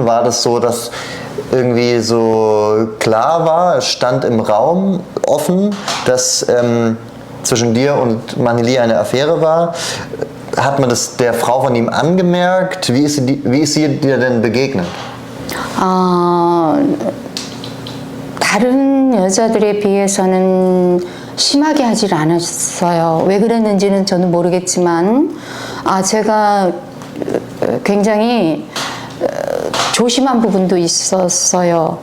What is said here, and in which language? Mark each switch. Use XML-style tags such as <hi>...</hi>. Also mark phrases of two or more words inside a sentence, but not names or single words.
<de>War das so, dass irgendwie so klar war, es stand im Raum offen, dass zwischen dir und Man-hee Lee eine Affäre war? Hat man das der Frau von ihm angemerkt? Wie ist sie dir denn begegnet?</de> <ko>다른 여자들에 비해서는 심하게 하질 않았어요. 왜 그랬는지는 저는 모르겠지만, 제가 굉장히 조심한 부분도 있었어요.</ko>